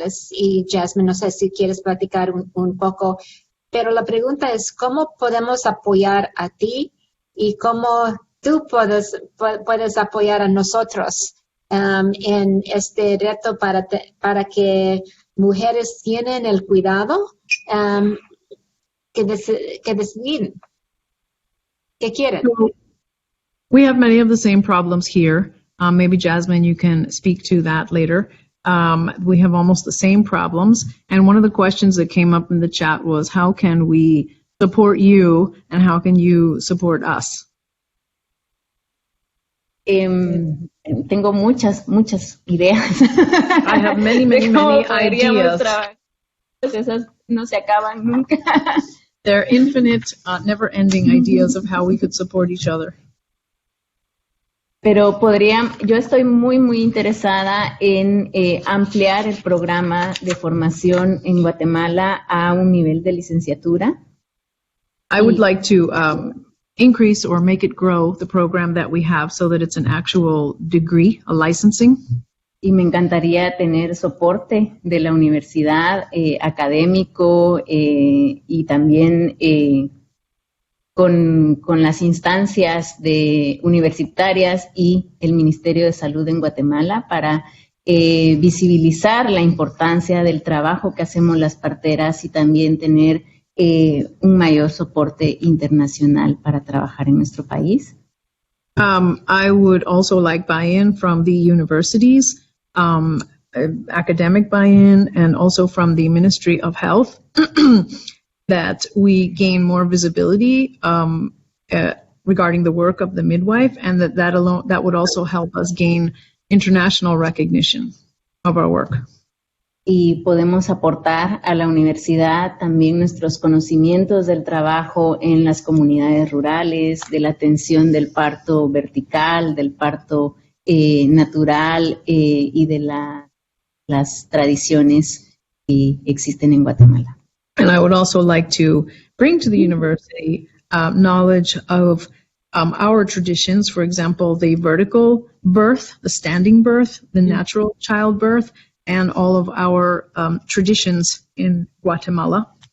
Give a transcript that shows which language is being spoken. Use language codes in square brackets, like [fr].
[es] Y Jasmine, no sé si quieres platicar un poco. Pero la pregunta es, ¿cómo podemos apoyar a ti y cómo tú puedes apoyar a nosotros en este reto para que mujeres tienen el cuidado que deciden? ¿Qué quieren? [en] We have many of the same problems here. Maybe Jasmine, you can speak to that later. We have almost the same problems. And one of the questions that came up in the chat was, how can we support you and how can you support us? [es] Tengo muchas ideas. [en] I have many ideas. [es] Esas no se acaban nunca. [en] They're infinite, never-ending ideas of how we could support each other. [es] Pero yo estoy muy interesada en ampliar el programa de formación en Guatemala a un nivel de licenciatura. [en] I would like to increase or make it grow the program that we have so that it's an actual degree, a licensing. [es] Y me encantaría tener soporte de la universidad académico y también con las instancias universitarias y el Ministerio de Salud en Guatemala para visibilizar la importancia del trabajo que hacemos las parteras y también tener un mayor soporte internacional para trabajar en nuestro país. [en] I would also like buy-in from the universities, academic buy-in, and also from the Ministry of Health, that we gain more visibility regarding the work of the midwife, and that would also help us gain international recognition of our work. [es] Y podemos aportar a la universidad también nuestros conocimientos del trabajo en las comunidades rurales, de la atención del parto vertical, del parto natural y de las tradiciones que existen en Guatemala. [en] And I would also like to bring to the university knowledge of our traditions, for example, the vertical birth, the standing birth, the natural childbirth, and all of our traditions in Guatemala.